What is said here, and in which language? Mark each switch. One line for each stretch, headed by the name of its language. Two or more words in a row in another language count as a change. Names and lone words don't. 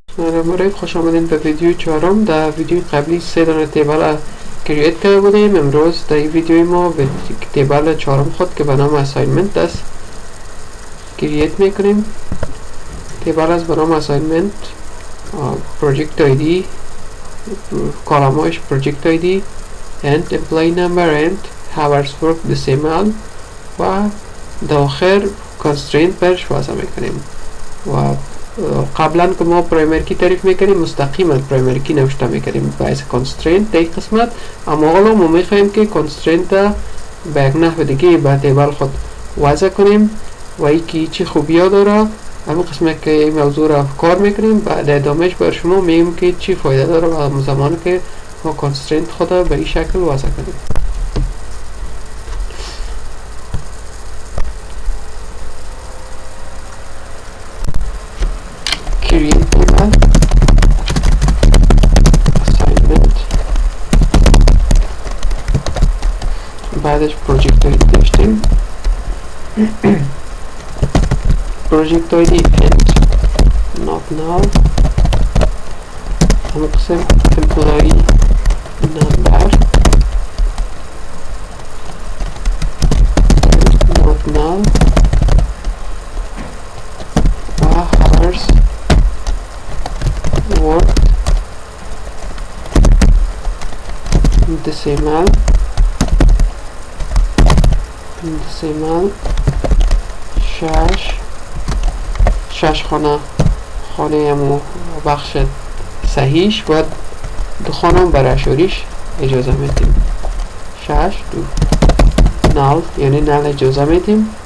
Persian: مرحبا، خوش آمدین به ویدیو چهارم. در ویدیو قبلی 3 دانه تیبل کرییت کرده بودیم. امروز در این ویدیو ما به تیبل چهارم خود که به نام اساینمنت است کرییت میکنیم. تیبل است به نام اساینمنت،
English: project ID,
Persian: کالم‌هایش
English: project ID and employee number and hours work decimal
Persian: و داخل constraint برش وضع میکنیم. و قبلا که ما
English: primary key
Persian: تعریف میکنیم مستقیما
English: primary key
Persian: نوشته میکنیم باعث constraint در این قسمت، اما حالا ما میخوایم که constraint به یک نحو دیگه به تیبل خود وضع کنیم و یکی چی خوبی ها داره. همین قسمت که این موضوع را کار میکنیم بعد ادامهش بر شما میگیم که چی فایده داره و زمانی که ما constraint خود به این شکل وضع کنیم.
English: create table assignment، بعدش project ID داشتیم project ID and not null،
Persian: همه قسم
English: employee number not null
Persian: و
English: hours work decimal
Persian: شش خانه همو بخش صحیحش و دو خانه برای اشاریش اجازه میدیم. 6 دو نال یعنی نال اجازه میدیم.